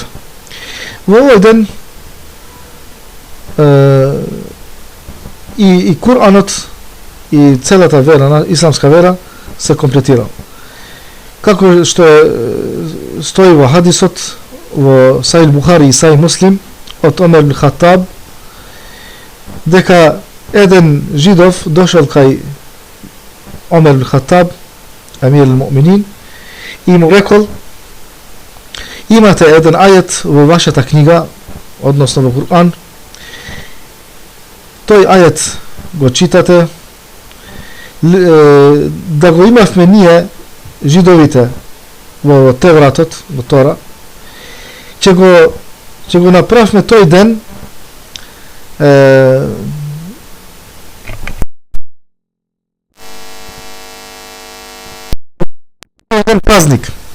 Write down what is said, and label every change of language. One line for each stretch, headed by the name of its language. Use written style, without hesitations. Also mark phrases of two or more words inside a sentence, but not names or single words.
Macedonian: Во овој ден и Куранот и целата вера, исламска вера, се комплетира. Како што стои во хадисот во Сајил Бухари и Сајил Муслим од Омер ибн Хаттаб, дека еден жидов дошол кај Омер ибн Хаттаб,
Arabic: أمير المؤمنين,
Macedonian: и му рекол: имате еден ајет во вашата книга, односно во Кур'ан, тој ајет го читате, да го имавме ние жидовите во Тевратот, во Тора, ќе го направме тој ден еден празник.